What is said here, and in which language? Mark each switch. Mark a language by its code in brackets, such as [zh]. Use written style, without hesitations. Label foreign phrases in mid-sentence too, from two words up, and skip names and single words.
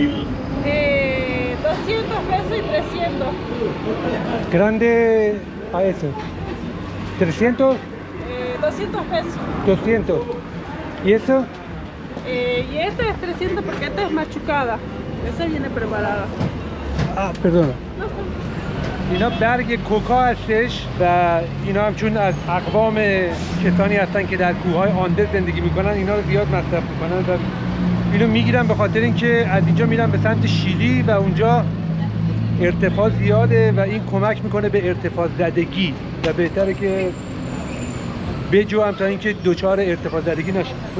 [es] 200 pesos y 300. Grande a eso. 300, 200 pesos. 200. ¿Y eso? Y este es 300 porque esta es machucada. Esa viene preparada. Ah, perdona. [fa] اینا برگ کوکا هستش و اینا هم چون از اقوام کسانی هستن که در کوههای آندز زندگی میکنن اینا رو زیاد مصرف میکنن و اینو میگیرن به خاطر اینکه از اینجا میرن به سمت شیلی و اونجا ارتفاع زیاده و این کمک میکنه به ارتفاع زدگی و بهتره که بجوام تا اینکه دچار ارتفاع زدگی نشه.